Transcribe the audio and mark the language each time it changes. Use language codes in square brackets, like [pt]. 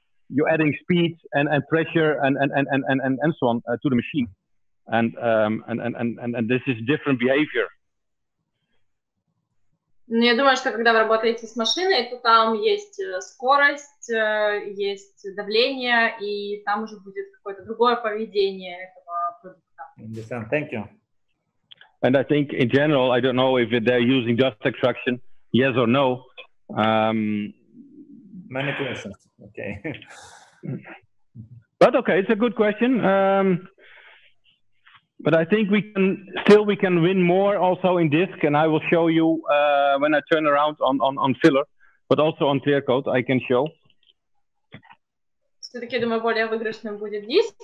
[en] You're adding speed and pressure and so on to the machine, and this is different behavior. [ru] Ну, я думаю, что когда вы работаете с машиной, то там есть скорость, есть давление, и там уже будет какое-то другое поведение этого продукта. [en] Thank you. And I think in general, I don't know if they're using dust extraction, yes or no. Many questions. Okay. But okay, it's a good question. But I think we can win more also in disc, and I will show you when I turn around on filler, but also on clear coat I can show. [ru] Все-таки, думаю, более выигрышным будет диск.